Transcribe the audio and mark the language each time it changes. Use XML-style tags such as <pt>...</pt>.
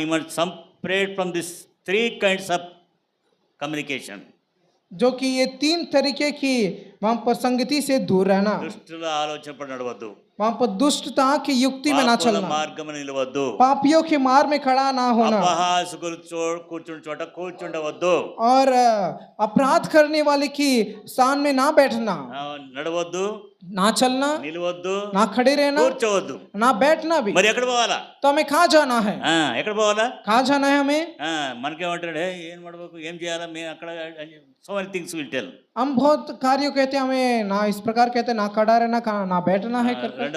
<en>You must separate from this three kinds of communication.</en> <hi>जो कि ये 3 तरीके की वहाँ पर संगति से दूर रहना.</hi> <te>దుష్టుల ఆలోచనపై నడవద్దు.</te> <hi>वहाँ पर दुष्टता की युक्ति में ना</hi> <te>పాపుల</te> <hi>चलना.</hi> <te>మార్గమున నిలవద్దు.</te> <hi>पापियों के मार्ग में खड़ा ना होना.</hi> <te>అపహాసకులు కూర్చుని చోట కూర్చుండవద్దు.</te> <hi>और अपराध करने वाले की स्थान में ना बैठना.</hi> <te>నడవద్దు,</te> <hi>ना चलना,</hi> <te>నిలవద్దు,</te> <hi>ना खड़े रहना,</hi> <te>కూర్చోవద్దు.</te> <hi>ना बैठना भी.</hi> <te>మరి ఎక్కడ పోవాలా?</te> <hi>तो हमें कहाँ जाना है?</hi> <te>ఎక్కడ పోవాలా?</te> <hi>कहाँ जाना है हमें?</hi> <te>మనకేమంటాడు, ఏం నడవకు, ఏం చేయాలా, మేము అక్కడ</te> <en>So many things will tell.</en> <hi>हम बहुत कार्यों कहते हैं, हमें ना इस प्रकार कहते हैं, ना खड़ा रहना, ना बैठना है कर.</hi>